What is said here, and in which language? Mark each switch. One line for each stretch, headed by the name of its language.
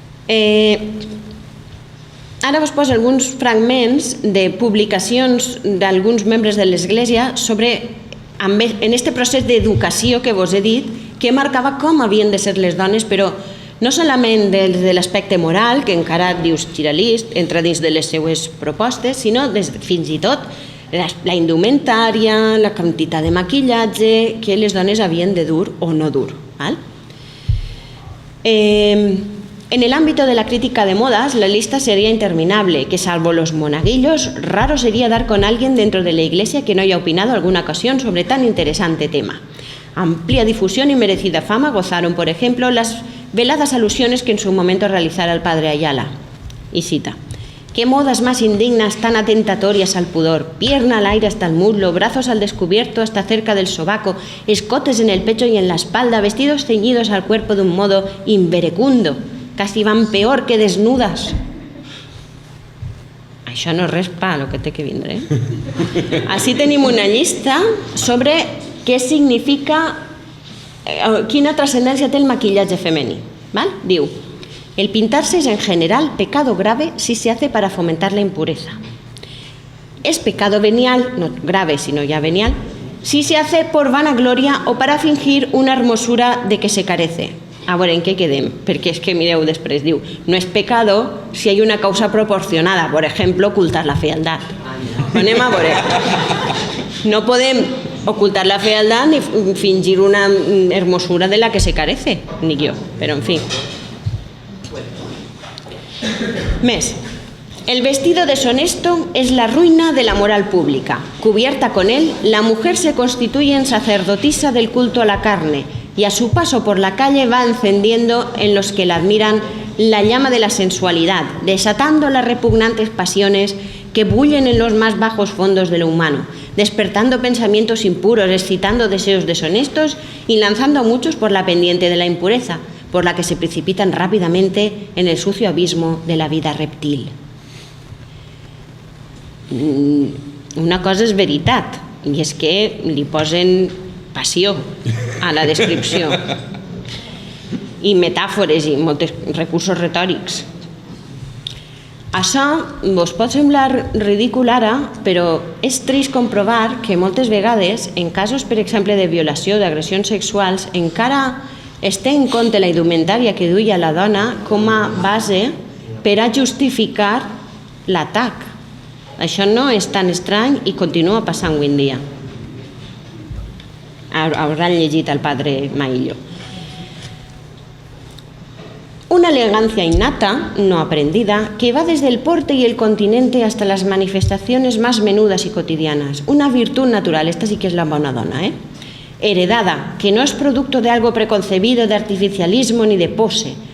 Catalan: Ara vos poso alguns fragments de publicacions d'alguns membres de l'Església sobre, en aquest procés d'educació que vos he dit, que marcava com havien de ser les dones, però no solament des de l'aspecte moral, que encara dius Giralist, entra dins de les seues propostes, sinó fins i tot la indumentària, la quantitat de maquillatge que les dones havien de dur o no dur.
Spanish: En el ámbito de la crítica de modas, la lista sería interminable, que salvo los monaguillos, raro sería dar con alguien dentro de la Iglesia que no haya opinado alguna ocasión sobre tan interesante tema. Amplia difusión y merecida fama gozaron, por ejemplo, las veladas alusiones que en su momento realizara el padre Ayala. Y cita: «Qué modas más indignas, tan atentatorias al pudor, pierna al aire hasta el muslo, brazos al descubierto hasta cerca del sobaco, escotes en el pecho y en la espalda, vestidos ceñidos al cuerpo de un modo inverecundo, casi van peor que desnudas».
Catalan: Això no és res pa, el que té que vindre. Així tenim una llista sobre què significa, quina trascendència té el maquillatge femení. Diu:
Spanish: el pintarse es en general pecado grave si se hace para fomentar la impureza. Es pecado venial, no grave sino ya venial, si se hace por vanagloria o para fingir una hermosura de que se carece.
Catalan: A veure, en què quedem? Perquè és que, mireu, després diu, no és
Spanish: pecado si hay una causa proporcionada, por ejemplo, ocultar la fealdad.
Catalan: Anem a veure. No podem
Spanish: ocultar la fealdad ni fingir una hermosura de la que se carece, ni yo, pero en fin.
Catalan: Més.
Spanish: El vestido deshonesto es la ruina de la moral pública. Cubierta con él, la mujer se constituye en sacerdotisa del culto a la carne y a su paso por la calle va encendiendo en los que la admiran la llama de la sensualidad, desatando las repugnantes pasiones que bullen en los más bajos fondos de lo humano, despertando pensamientos impuros, excitando deseos deshonestos y lanzando a muchos por la pendiente de la impureza, por la que se precipitan rápidamente en el sucio abismo de la vida reptil.
Catalan: Una cosa és veritat, i és que li posen passió a la descripció. i metàfores i molts recursos retòrics. Això vos pot semblar ridícul ara, però és trist comprovar que moltes vegades, en casos, per exemple, de violació o d'agressions sexuals, encara es té en compte la indumentària que duia la dona com a base per a justificar l'atac. Això no és tan estrany i continua passant avui en dia. Hauran llegit el padre Maillo.
Spanish: Una elegancia innata, no aprendida, que va desde el porte y el continente hasta las manifestaciones más menudas y cotidianas. Una virtud natural, esta sí que es
Catalan: la bona dona,
Spanish: heredada, que no es producto de algo preconcebido, de artificialismo ni de pose.